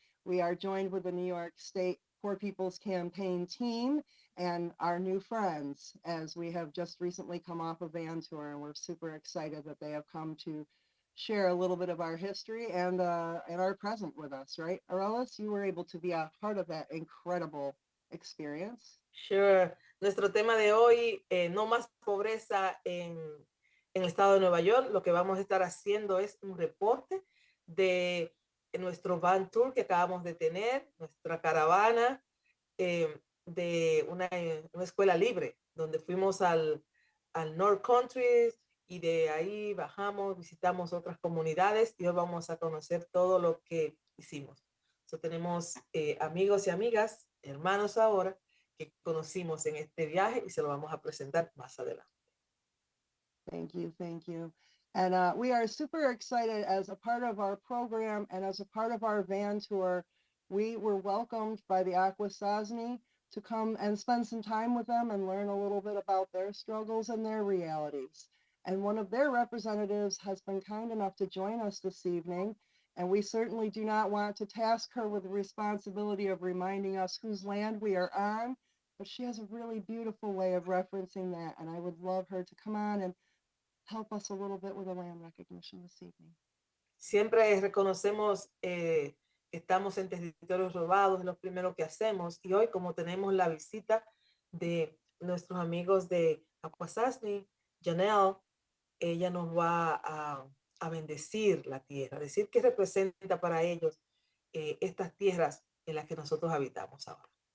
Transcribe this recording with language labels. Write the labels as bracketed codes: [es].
[en] We are joined with the New York State Poor People's Campaign team and our new friends, as we have just recently come off a van tour, and we're super excited that they have come to share a little bit of our history and are present with us, right? Aurelis, you were able to be a part of that incredible experience. Sure. [es] Nuestro tema de hoy, no más pobreza en el estado de Nueva York. Lo que vamos a estar haciendo es un reporte de nuestro van tour que acabamos de tener, nuestra caravana de una escuela libre, donde fuimos al North Country y de ahí bajamos, visitamos otras comunidades y hoy vamos a conocer todo lo que hicimos. So, tenemos amigos y amigas, hermanos ahora, que conocimos en este viaje y se lo vamos a presentar más adelante. [en] Thank you, thank you. And we are super excited as a part of our program and as a part of our van tour. We were welcomed by the Akwesasne to come and spend some time with them and learn a little bit about their struggles and their realities. And one of their representatives has been kind enough to join us this evening. And we certainly do not want to task her with the responsibility of reminding us whose land we are on, but she has a really beautiful way of referencing that. And I would love her to come on and help us a little bit with the land recognition this evening. [es] Siempre reconocemos que estamos en territorios robados, es lo primero que hacemos. Y hoy, como tenemos la visita de nuestros amigos de Akwesasne, Janelle, ella nos va a bendecir la tierra, decir qué representa para ellos estas tierras en las que nosotros habitamos ahora.